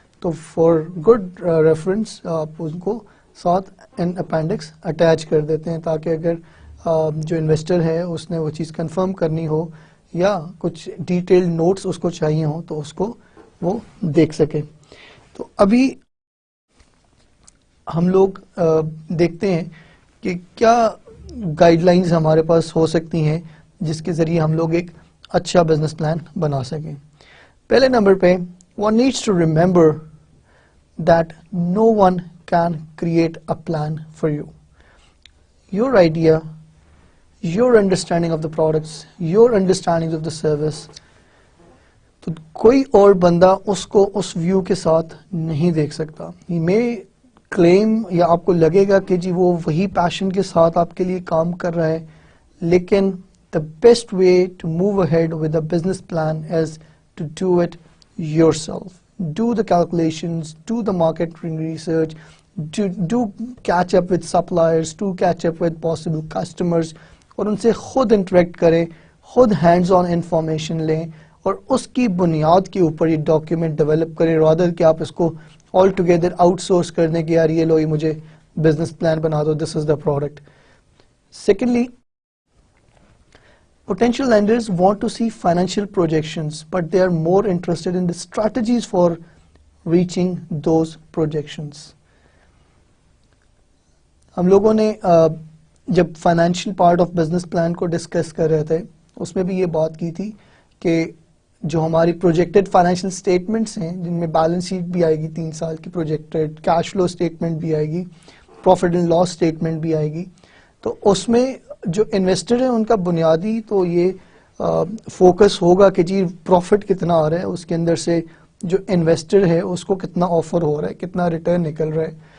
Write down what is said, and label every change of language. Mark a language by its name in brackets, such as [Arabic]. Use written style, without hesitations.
[Urdu] تو [English] for good reference [Urdu] آپ ان کو ساتھ ان اپینڈکس اٹیچ کر دیتے ہیں, تاکہ اگر جو انویسٹر ہے اس نے وہ چیز کنفرم کرنی ہو یا کچھ ڈیٹیلڈ نوٹس اس کو چاہیے ہوں تو اس کو وہ دیکھ سکے. تو ابھی ہم لوگ دیکھتے ہیں کہ کیا گائیڈ لائنز ہمارے پاس ہو سکتی ہیں جس کے ذریعے ہم لوگ ایک اچھا بزنس پلان بنا سکیں. پہلے نمبر پہ [English] one needs to remember that no one can create a plan for you. Your idea, your understanding of the products, your understanding of the service, [Urdu] تو کوئی اور بندہ اس کو اس ویو کے ساتھ نہیں دیکھ سکتا. میں کلیم یا آپ کو لگے گا کہ جی وہ وہی پیشن کے ساتھ آپ کے لیے کام کر رہا ہے, لیکن [English] the best way to move ahead with a business plan is to do it yourself. Do the calculations, do the marketing research, do catch up with suppliers, do catch up with possible customers, [Urdu] اور ان سے خود interact کریں, خود hands on information لیں, اور اس کی بنیاد کے اوپر یہ ڈاکیومنٹ ڈیولپ کریں, رادر کہ آپ اس کو آل ٹوگیدر آؤٹ سورس کر دیں کہ یار یہ لو یہ مجھے بزنس پلان بنا دو, [English] This is the product. Secondly, potential lenders want to see financial projections, but they are more interested in the strategies for reaching those projections. [Urdu] ہم لوگوں نے جب financial part of business plan کو ڈسکس کر رہے تھے اس میں بھی یہ بات کی تھی کہ جو ہماری پروجیکٹڈ فائنینشیل اسٹیٹمنٹس ہیں, جن میں بیلنس شیٹ بھی آئے گی 3 سال کی پروجیکٹڈ, کیش فلو اسٹیٹمنٹ بھی آئے گی, پروفٹ اینڈ لاس اسٹیٹمنٹ بھی آئے گی, تو اس میں جو انویسٹر ہیں ان کا بنیادی تو یہ فوکس ہوگا کہ جی پروفٹ کتنا آ رہا ہے, اس کے اندر سے جو انویسٹر ہے اس کو کتنا آفر ہو رہا ہے, کتنا ریٹرن نکل رہا ہے.